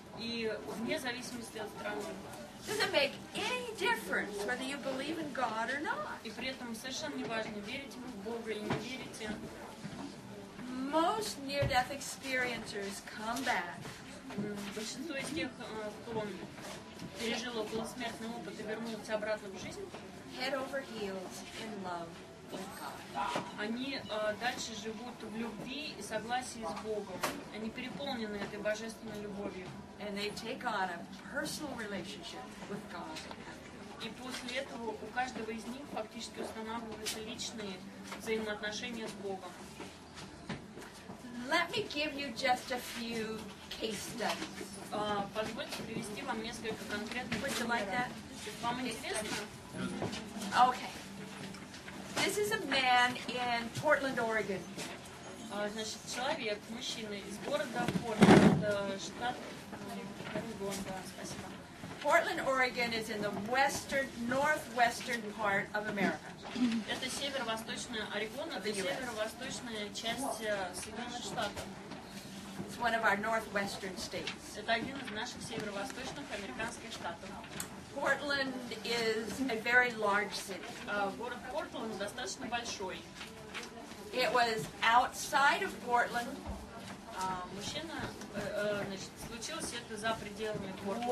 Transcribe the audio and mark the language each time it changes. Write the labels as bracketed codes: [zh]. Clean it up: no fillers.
[ru] И вне зависимости от страны. [en] Doesn't make any difference whether you believe in God or not. [ru] И при этом совершенно не важно, верите вы в Бога или не верите. [en] Most near-death experiencers come back [ru] Большинство из тех, кто пережил околосмертный опыт и вернулся обратно в жизнь, [en] head over heels in love with God. [ru] они дальше живут в любви и согласии с Богом. Они переполнены этой божественной любовью. [en] And they take on a personal relationship with God. [ru] И каждого из них фактически устанавливаются личные взаимоотношения с Богом. [en] Let me give you just a few case studies. [ru] Позвольте привести вам несколько конкретных [en] Would you like [ru] примеров. [en] that? [ru] Вам интересно? [en] Okay. This is a man in Portland, Oregon. [ru] Значит, человек, мужчина из города Портленд, штат Орегон, да, спасибо. [en] Portland, Oregon is in the northwestern part of America. [ru] Это северо-восточная Орегон, это северо-восточная часть Соединенных Штатов. [en] It's one of our northwestern states. [ru] Это один из наших северо-восточных американских штатов. [en] Portland is a very large city. [ru] Город Портленд достаточно большой. [en] It was outside of Portland, [ru] Мужчина, значит, случилось это за пределами Портленда.